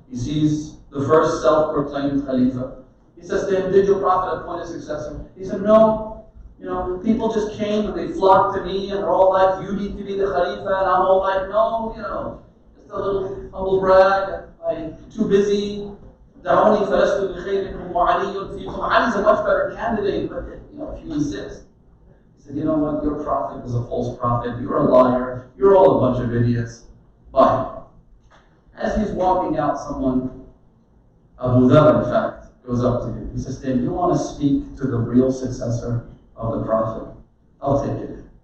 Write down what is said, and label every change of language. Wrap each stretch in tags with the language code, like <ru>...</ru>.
<en>He sees the first self-proclaimed Khalifa. He says to him, did your prophet appoint a successor? He said, no. You know, people just came and they flocked to me and they're all like, you need to be the Khalifa. And I'm all like, no, you know, just a little humble brag. I'm too busy.</en> <ar>دعوني فلست بخيركم وعلي فيكم.</ar> <en>Ali's a much better candidate, but you know, if you insist. He said, you know what, your prophet was a false prophet. You're a liar. You're all a bunch of idiots. Bye. As he's walking out, someone, Abu Dhar in fact, goes up to him. He says to him, you want to speak to the real successor of the prophet? I'll take it.</en>